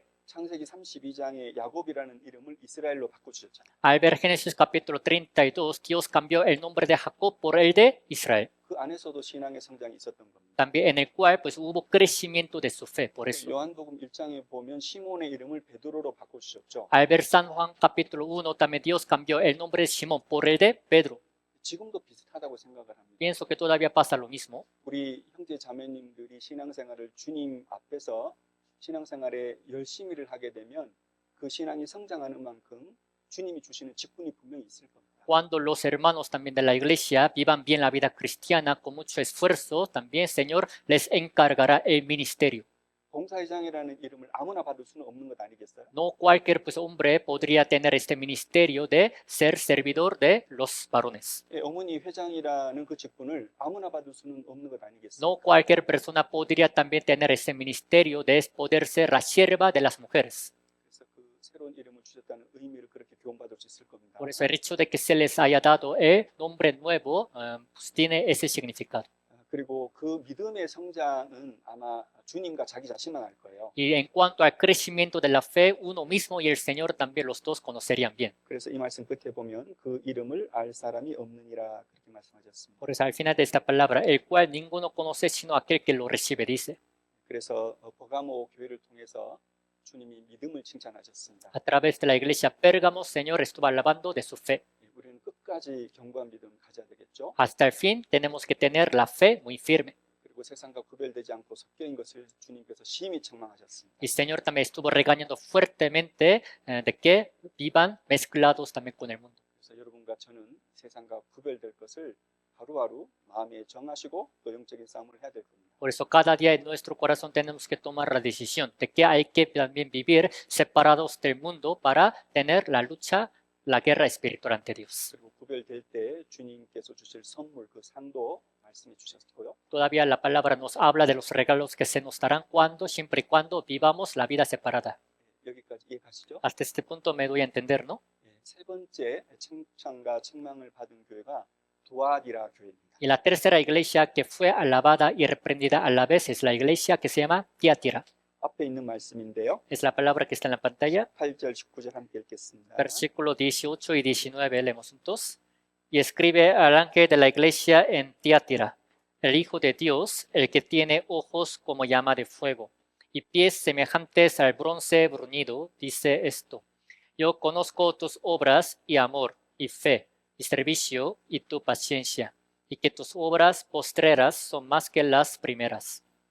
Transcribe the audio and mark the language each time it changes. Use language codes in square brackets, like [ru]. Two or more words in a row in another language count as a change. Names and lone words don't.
[ko] 창세기 32장에 야곱이라는 이름을 이스라엘로 바꿔주셨잖아요. [es] Al ver Génesis capítulo 32, Dios cambió el nombre de Jacob por el de Israel. [ko] 그 안에서도 신앙의 성장이 있었던 겁니다. [es] También en el cual pues hubo crecimiento de su fe. Por eso, [ko] 요한복음 1장에 보면 시몬의 이름을 베드로로 바꿔주셨죠. [es] al ver San Juan capítulo 1, también Dios cambió el nombre de Simón por el de Pedro. [ko] 지금도 비슷하다고 생각을 합니다. [es] Pienso que todavía pasa lo mismo. [ko] 우리 형제 자매님들이 신앙생활을 주님 앞에서 신앙생활에 열심히를 하게 되면 그 신앙이 성장하는 만큼 주님이 주시는 직분이 분명히 있을 겁니다. [es] Cuando los hermanos también de la iglesia vivan bien la vida cristiana con mucho esfuerzo, también el Señor les encargará el ministerio. [ko] 봉사회장이라는 이름을 아무나 받을 수는 없는 것 아니겠어요? [es] No cualquier pues, hombre podría tener este ministerio de ser servidor de los varones. [ko] 예, 어머니 회장이라는 그 직분을 아무나 받을 수는 없는 것 아니겠어요? [es] No cualquier persona podría también tener ese ministerio de poder ser la sierva de las mujeres. [ko] 그래서 그 새로운 이름을 주셨다는 의미를 그렇게 교훈받을 수 있을 겁니다. [es] Por eso el hecho de que se les haya dado el nombre nuevo pues, tiene ese significado. [ko] 그리고 그 믿음의 성장은 아마 주님과 자기 자신만 알 거예요. [es] Y en cuanto al crecimiento de la fe, uno mismo y el Señor también los dos conocerían bien. [ko] 그래서 이 말씀 끝에 보면 그 이름을 알 사람이 없느니라 그렇게 말씀하셨습니다. [es] Por eso al final de esta palabra, el cual ninguno conoce sino aquel que lo recibe, dice. [ko] 그래서 버가모 교회를 통해서 주님이 믿음을 칭찬하셨습니다. [es] A través de la iglesia Pérgamo, Señor estuvo alabando de su fe. [ko] 우리는 끝까지 견고한 믿음 가져야 되겠죠. [es] Hasta el fin tenemos que tener la fe muy firme. [ko] 그리고 세상과 구별되지 않고 섞여인 것을 주님께서 심히 책망하셨습니다. [es] Y el Señor también estuvo regañando fuertemente de que vivan mezclados también con el mundo. [ko] 그래서 여러분과 저는 세상과 구별될 것을 하루하루 마음에 정하시고 또 영적인 싸움을 해야 될 겁니다. [es] Por eso cada día en nuestro corazón tenemos que tomar la decisión de que hay que también vivir separados del mundo para tener la lucha, la guerra espiritual ante Dios. [ko] 그리고 구별될 때 주님께서 주실 선물 그 상도 말씀해 주셨고요. [es] Todavía la palabra nos habla de los regalos que se nos darán cuando, siempre y cuando vivamos la vida separada. [ko] 여기까지 이해가시죠? [es] Hasta este punto me doy a entender, ¿no? [ko] 세 번째 칭찬과 책망을 받은 교회가 두아디라 교회입니다. [es] Y la tercera iglesia que fue alabada y reprendida a la vez es la iglesia que se llama Tiatira. [ko] 앞에 있는 말씀인데요. [es] Es la palabra que está en la pantalla. [ko] 8절, 19절 함께 읽겠습니다. [es] Versículo 18 y 19, leemos juntos. Y escribe al ángel de la iglesia en Tiatira, el Hijo de Dios, el que tiene ojos como llama de fuego y pies semejantes al bronce bruñido, dice esto: Yo conozco tus obras y amor y fe y servicio y tu paciencia, y que tus obras postreras son más que las primeras.